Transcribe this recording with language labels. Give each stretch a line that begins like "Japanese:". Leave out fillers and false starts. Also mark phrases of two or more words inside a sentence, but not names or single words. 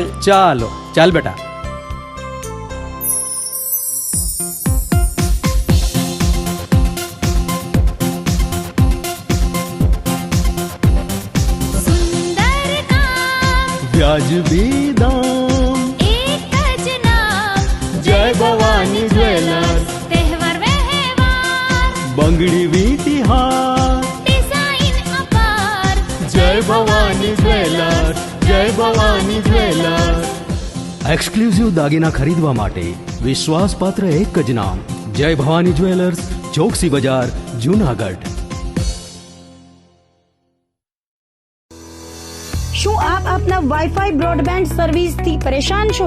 Gujarati: ચાલો ચાલ બેટા. વ્યાજબી દામ, એક જ નામ જય ભવાની જ્વેલર્સ. તહેવાર વ્યવહાર બંગડી વીટી હાર, ડિઝાઇન અપાર જય ભવાની જ્વેલર્સ, જય ભવાની જ્વેલર્સ. એક્સક્લુઝિવ દાગીના ખરીદવા માટે વિશ્વાસપાત્ર એક જ નામ, જય ભવાની જ્વેલર્સ, ચોકસી બજાર, જૂનાગઢ. શું આપ આપના
English: WiFi broadband
Gujarati: સર્વિસથી પરેશાન છો?